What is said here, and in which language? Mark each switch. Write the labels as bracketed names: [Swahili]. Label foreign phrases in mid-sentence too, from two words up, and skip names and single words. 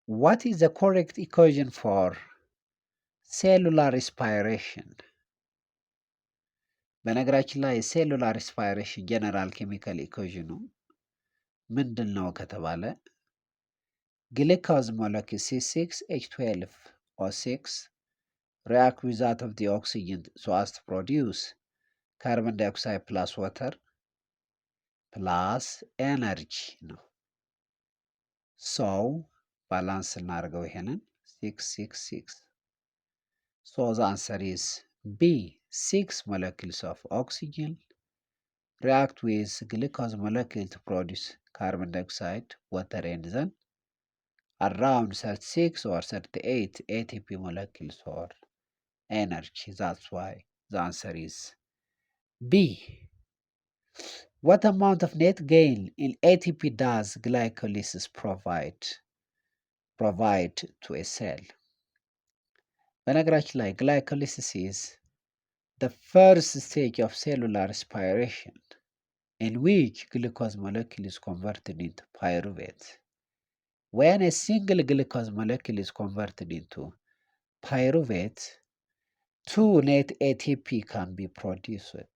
[English] What is the correct equation for cellular respiration? [Amharic] በነገራችን ላይ [English] cellular respiration general chemical equation [Amharic] ምንድን ነው ከተባለ [English] glucose molecule C6H12O6 react with that of the oxygen so as to produce carbon dioxide plus water plus energy ነው። so [Amharic] ባላንስ እናደርገው ይሄንን [English] 666 so the answer is B. 6 molecules of oxygen react with glucose molecule to produce carbon dioxide, water, and then around 36 or 38 ATP molecules for energy. That's why the answer is B. What amount of net gain in ATP does glycolysis provide to a cell? [Amharic] በነገራችን ላይ [English] glycolysis is the first stage of cellular respiration in which glucose molecule is converted into pyruvate. When a single glucose molecule is converted into pyruvate, 2 net ATP can be produced.